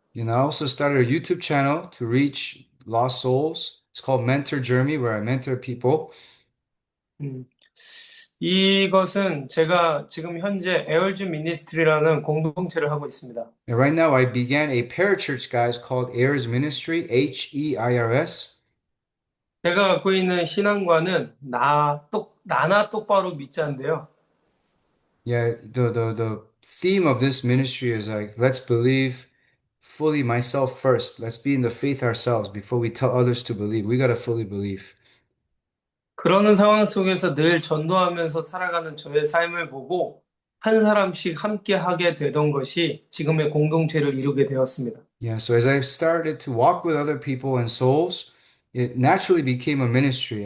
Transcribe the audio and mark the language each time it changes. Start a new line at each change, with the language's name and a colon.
English: You know, I also started a YouTube channel to reach lost souls. It's called Mentor Journey, where I mentor people.
Korean: 이것은 제가 지금 현재 에얼즈 미니스트리라는 공동체를 하고 있습니다.
English: And right now, I began a parachurch, guys, called Heirs Ministry, Heirs.
Korean: 제가 갖고 있는 신앙관은 나나 똑바로 믿자인데요.
English: Yeah, the theme of this ministry is like, let's believe fully myself first. Let's be in the faith ourselves before we tell others to believe. We gotta fully believe.
Korean: 그러는 상황 속에서 늘 전도하면서 살아가는 저의 삶을 보고 한 사람씩 함께 하게 되던 것이 지금의 공동체를 이루게 되었습니다.
English: Yeah, so as I started to walk with other people and souls, it naturally became a ministry.